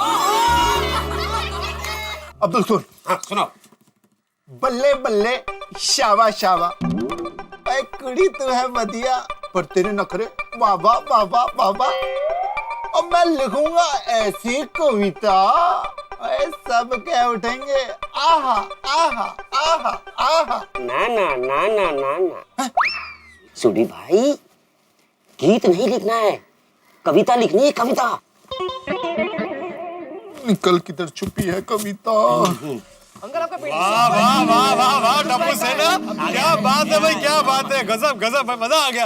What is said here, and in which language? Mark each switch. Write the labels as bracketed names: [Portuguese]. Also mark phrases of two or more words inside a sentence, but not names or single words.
[Hindi] अब्दुल सुन। हाँ, सुनाओ। बल्ले बल्ले शावा शावा, ऐ कुड़ी तू है बढ़िया, पर तेरे नखरे बाबा बाबा बाबा। अब मैं लिखूंगा ऐसी कविता, ऐ सब कह उठेंगे आहा आहा आहा आहा। ना ना ना ना ना ना, सुडी भाई, गीत नहीं लिखना है, कविता लिखनी है, कविता। निकल किधर छुपी है कविता। वाह वाह वाह वाह वाह, टप्पू सेना, क्या बात है भाई, क्या बात है, गजब गजब भाई, मजा आ गया।